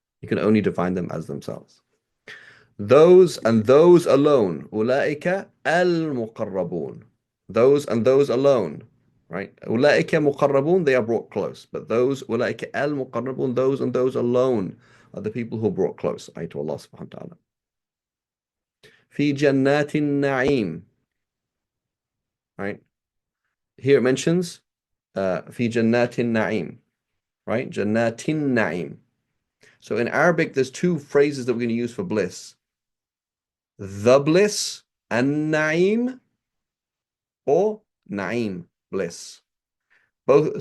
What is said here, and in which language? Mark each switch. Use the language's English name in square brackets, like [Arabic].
[English] You can only define them as themselves. Those and those alone, [Arabic] أولئك المقربون. [English] Those and those alone, right? [Arabic] أولئك مقربون, [English] they are brought close. But those, [Arabic] أولئك المقربون, [English] those and those alone are the people who are brought close, to Allah subhanahu wa ta'ala. [Arabic] في جنات النعيم, [English] right? Here it mentions [Arabic] في جنات النعيم, [English] right? [Arabic] جنات النعيم. [English] So in Arabic, there's two phrases that we're going to use for bliss. The bliss, an-na'im, or na'im, bliss. Both.